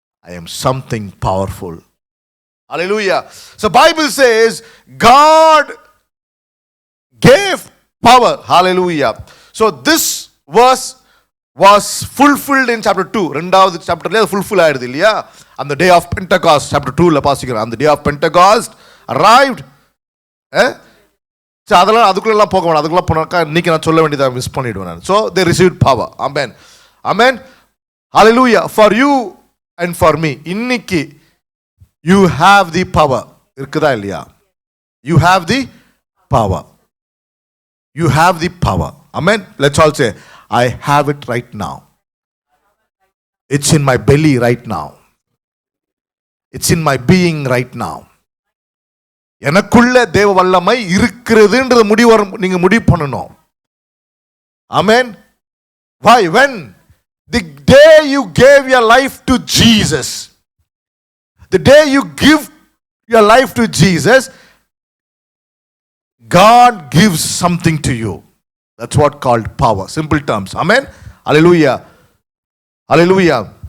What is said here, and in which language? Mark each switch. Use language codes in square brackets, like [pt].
[en] I am something powerful. Hallelujah. So Bible says God gave power. Hallelujah. So this verse was fulfilled in chapter 2. [ta] ரெண்டாவது சாப்டர்ல fulfill ஆயிடுது இல்லையா? [en] On the day of Pentecost, chapter 2 [ta] ல பாசிக்கிறோம். [en] On the day of Pentecost arrived. [ta] அதெல்லாம் அதுக்குள்ளெல்லாம் போக வேணாம். அதுக்குள்ள போனாக்கா இன்னைக்கு நான் சொல்ல வேண்டியதை மிஸ் பண்ணிடுவேன் நான். [en] So they received power. Amen. Amen. Hallelujah. For you and for me, இன்னைக்கு you have the power. [ta] இருக்குதா இல்லையா? [en] You have the power. You have the power. Amen. Let's all say, I have it right now. It's in my belly right now. It's in my being right now. [ta] எனக்குள்ள தேவ வல்லமை இருக்கிறதுன்றது நீங்க முடிவு பண்ணணும். [en] Amen. Why? When the day you gave your life to Jesus, the day you give your life to Jesus, God gives something to you. That's what called power. Simple terms. Amen. Hallelujah. Hallelujah.